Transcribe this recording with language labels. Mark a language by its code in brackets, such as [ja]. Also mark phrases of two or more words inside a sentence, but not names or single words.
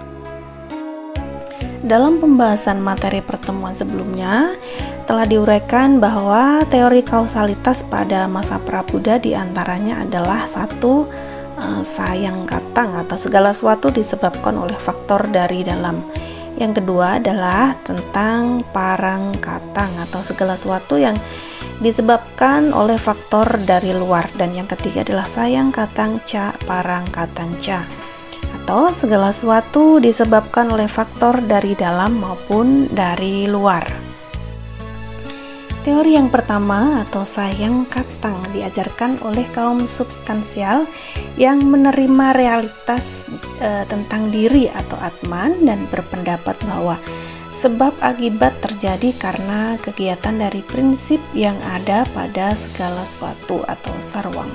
[id] Dalam pembahasan materi pertemuan sebelumnya, telah diuraikan bahwa teori kausalitas pada masa Prabuddha di antaranya adalah satu, [pi] sayang katang [id] atau segala sesuatu disebabkan oleh faktor dari dalam. Yang kedua adalah tentang [pi] parang katang [id] atau segala sesuatu yang disebabkan oleh faktor dari luar. Dan yang ketiga adalah [pi] sayang katang ca parang katang ca [id] atau segala sesuatu disebabkan oleh faktor dari dalam maupun dari luar. Teori yang pertama atau [pi] sayang katang [id] diajarkan oleh kaum substansial yang menerima realitas tentang diri atau Atman dan berpendapat bahwa sebab akibat terjadi karena kegiatan dari prinsip yang ada pada segala sesuatu atau sarwang.